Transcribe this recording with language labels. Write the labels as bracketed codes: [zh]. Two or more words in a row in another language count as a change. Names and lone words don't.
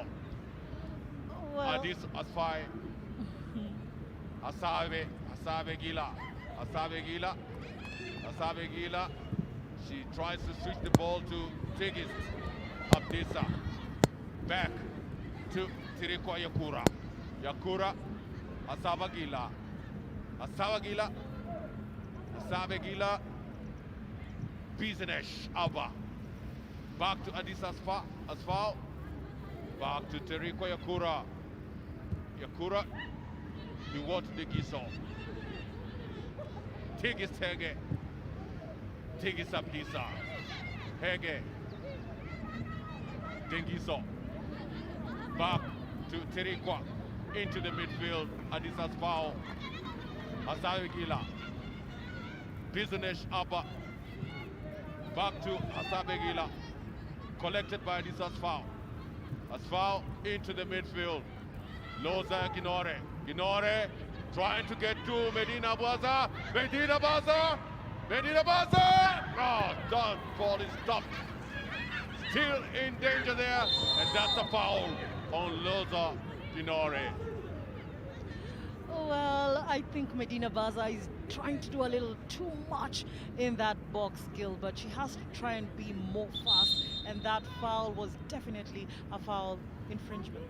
[en] Well, Adis Asfai. Asabe Gila. Asabe Gila. Asabe Gila. She tries to switch the ball to Tigis Abdisa. Back to Tirikwa Yakura. Yakura. Asaba Gila. Asaba Gila. Asabe Gila. Bizanesh Abba. Back to Adis Asfal. Back to Tirikwa Yakura. Yakura. You want the Giso. Tigis Hege. Tigis Abdisa. Hege. Dengiso. Back to Tirikwa. Into the midfield. Adisas foul. Asabegila. Bizanesh Abba. Back to Asabegila. Collected by Adisas foul. Asfal into the midfield. Loza Ginore. Ginore trying to get to Medina Baza. Medina Baza! Medina Baza! Oh, that ball is stopped. Still in danger there, and that's a foul on Loza Ginore. Well, I think Medina Baza is trying to do a little too much in that box skill, but she has to try and be more fast, and that foul was definitely a foul infringement.